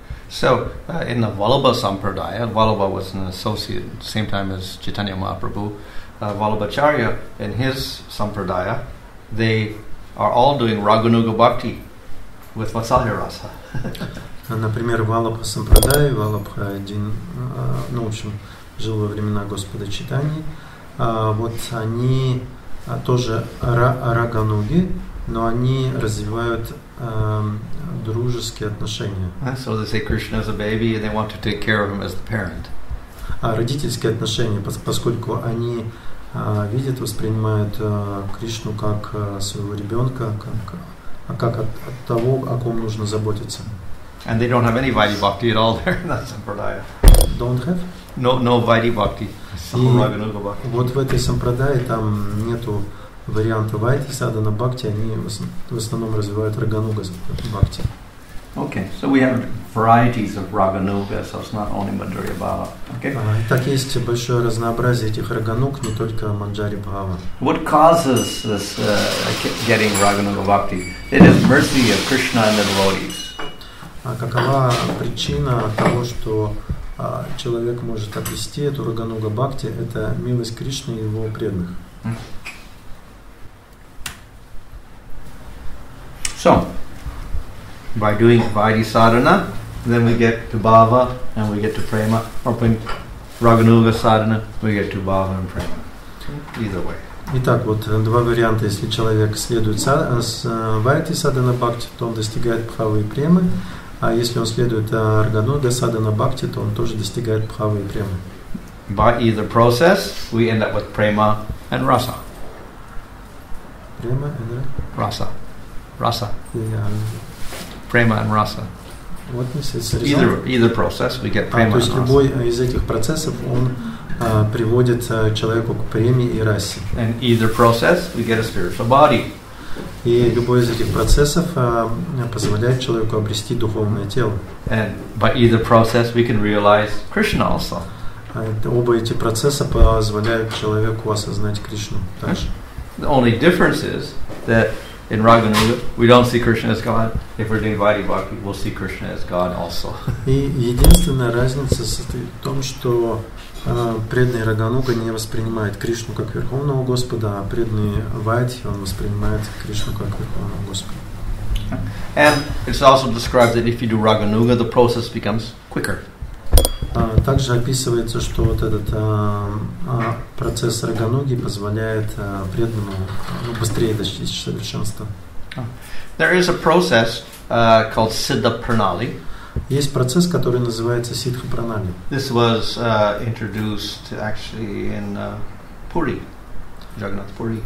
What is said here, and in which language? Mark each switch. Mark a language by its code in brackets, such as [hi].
[en] So, in the Vallabha Sampradaya, Vallabha was an associate at the same time as Chaitanya Mahaprabhu, Vallabhacharya, in his Sampradaya, they are all doing Raganuga Bhakti with Vatsalya Rasa. [ru] Например, Валабха Сампрадай, Валабха один, в общем, жил во времена Господа Чайтаньи, вот они тоже рагануги, но они развивают дружеские отношения. [en] So they say Krishna is a baby and they want to take care of him as the parent. [ru] Родительские отношения, поскольку они видят, воспринимают Кришну как своего ребенка, как от того, о ком нужно заботиться. [en] And they don't have any Vaidhi Bhakti at all there in that Sampradaya. Don't have? No Vaidhi Bhakti. Raganuga Bhakti. [ru] Вот в этой Сампрадае там нету варианта Вайдхи, Садана Бхакти, они в основном развивают Рагануга Бхакти. [en] Okay, so we have varieties of Raganuga, so it's not only Madhurya Bhava. Okay. [ru] Так есть большое разнообразие этих Рагануг, не только Манджари Бхава. [en] What causes this getting Raganuga Bhakti? It is mercy of Krishna and the devotees. [ru] Какова причина того, что человек может обрести эту Рагануга Бхакти? Это милость Кришны и его преданных. [en] So, by doing Vaidhi sadhana, then we get to bhava and we get to prema. Or doing Raganuga sadhana, we get to bhava and prema. Either way. [ru] Итак, вот два варианта. Если человек следует Вайдхи садана Бхакти, то он достигает Бхавы и Премы. А если он следует Рагануга садана Бхакти, то он тоже достигает Бхавы и Премы. [en] By either process, we end up with prema and rasa. [ru] Према и [en] rasa. Rasa. Yeah. Prema and rasa. What is it? Either process, we get prema and rasa. [ru] То есть любой из этих процессов, он приводит человеку к преме и расе. [en] And either process, we get a spiritual body. [ru] И любой из этих процессов позволяет человеку обрести духовное тело. [en] And by either process, we can realize Krishna also. [ru] Оба эти процесса позволяют человеку осознать Кришну также. [en] The only difference is that in Raganuga, we don't see Krishna as God. If we're doing Vaidhi Bhakti, we'll see Krishna as God also. [ru] И единственная разница состоит в том, что преданный Рагануга не воспринимает Кришну как Верховного Господа, а преданный Вайдхи, он воспринимает Кришну как Верховного Господа. [en] And it's also described that if you do Raganuga, the process becomes quicker. [ru] Также описывается, что вот этот процесс Рагануги позволяет преданному быстрее достичь совершенства. [en] There is a process called Siddha Pranali. [ru] Есть процесс, который называется Сидха Пранали. [en] This was introduced actually in Puri, Jagannath Puri.